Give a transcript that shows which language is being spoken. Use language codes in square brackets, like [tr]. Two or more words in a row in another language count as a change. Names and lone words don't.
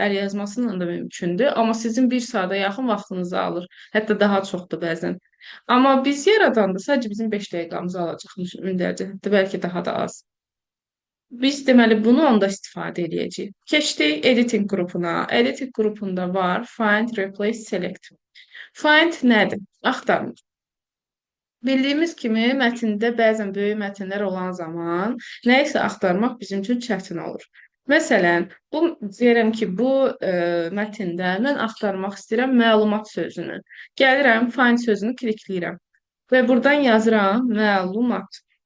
[az] Əl yazmasıyla da mümkündür. Amma sizin bir saata yaxın vaxtınızı alır. Hətta daha çoxdur bəzən. Amma biz yaradanda sadəcə bizim 5 dəqiqəmizi alacaq mündərcət. Hətta bəlkə daha da az. Biz deməli bunu onda istifadə edəcəyik. Keçdik editing qrupuna. Editing qrupunda var [en] find, replace, select. [az] Find nədir? Axtarmaq. Bildiyimiz kimi mətndə bəzən böyük mətnlər olan zaman nə isə axtarmaq bizim üçün çətin olur. Məsələn, deyirəm ki, bu mətndə mən axtarmaq istəyirəm məlumat sözünü. Gəlirəm find sözünü klikləyirəm və buradan yazıram məlumat.